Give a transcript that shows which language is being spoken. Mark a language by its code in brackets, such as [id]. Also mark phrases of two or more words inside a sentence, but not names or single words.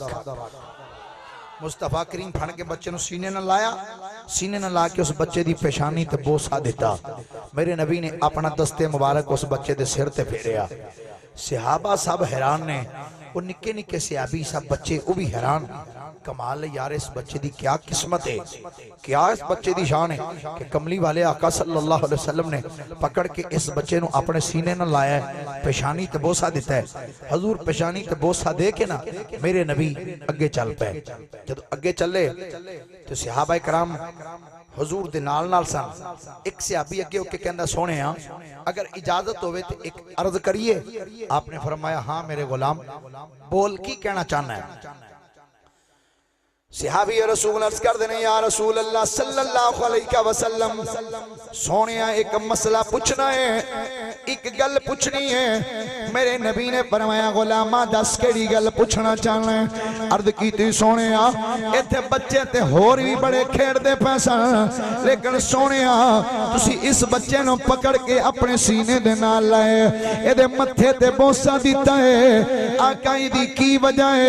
[pa] مصطفیٰ کریم پھڑ کے بچے نوں سینے نال لایا، سینے نال لا کے اس بچے دی پیشانی تے بوسہ دتا. میرے نبی نے اپنا دستِ مبارک اس بچے دے سر تے پھیریا. صحابہ سب حیران نے، وہ نکے نکے صحابی سب بچے وہ بھی حیران. کمال ہے یار، اس بچے دی کیا قسمت ہے، کیا اس بچے دی شان ہے کہ کملی والے آقا [ar] صلى الله عليه وسلم [pa] نے پکڑ کے اس بچے نوں اپنے سینے نال لایا، پیشانی تے بوسہ دتا ہے. حضور پیشانی تے بوسہ دے کے نا میرے نبی اگے چل پے. جب اگے چلے تو صحابہ کرام حضور دے نال نال سن. ایک صحابی اگے ہو کے کہندا سوہنے اگر اجازت ہووے تو ایک عرض کریے. آپ نے فرمایا ہاں میرے غلام بول، کی کہنا چاہنا ہے. صحابی رسول عرض کر دینے [ar] يا رسول الله صلى الله عليه وسلم [pa] سوہنے ایک مسئلہ پچھنا ہے، ایک گل پچھنی ہے. میرے نبی نے فرمایا غلاما دس کیہڑی گل پچھنا چاہنا ہے. عرض کی سوہنے ایتھے بچے تے ہور بھی بڑے کھیڈدے پے سن، لیکن سوہنے تسی اس بچے نوں پکڑ کے اپنے سینے دے نال لائے، ایہدے متھے تے بوسہ دتا ہے، آقا دی کی وجہ ہے.